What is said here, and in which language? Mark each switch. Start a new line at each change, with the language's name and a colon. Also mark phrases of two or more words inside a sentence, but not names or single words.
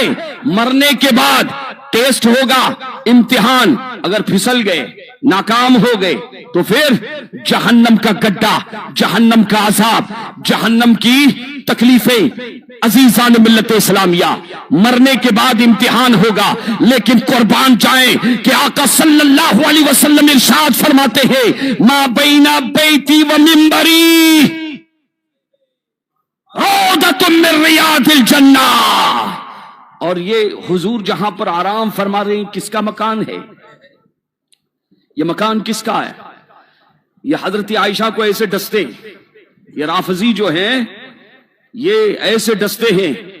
Urdu: مرنے کے بعد ٹیسٹ ہوگا، امتحان، اگر پھسل گئے، ناکام ہو گئے تو پھر جہنم کا گڈھا، جہنم کا عذاب، جہنم کی تکلیفیں۔ عزیزان ملت اسلامیہ، مرنے کے بعد امتحان ہوگا، لیکن قربان جائیں کہ آقا صلی اللہ علیہ وسلم ارشاد فرماتے ہیں،
Arabic: ما بین بیتی و منبری روضۃ من ریاض الجنہ۔
Urdu: اور یہ حضور جہاں پر آرام فرما رہے ہیں کس کا مکان ہے؟ یہ مکان کس کا ہے؟ یہ حضرت عائشہ کو ایسے ڈستے، یہ رافضی جو ہیں یہ ایسے ڈستے ہیں۔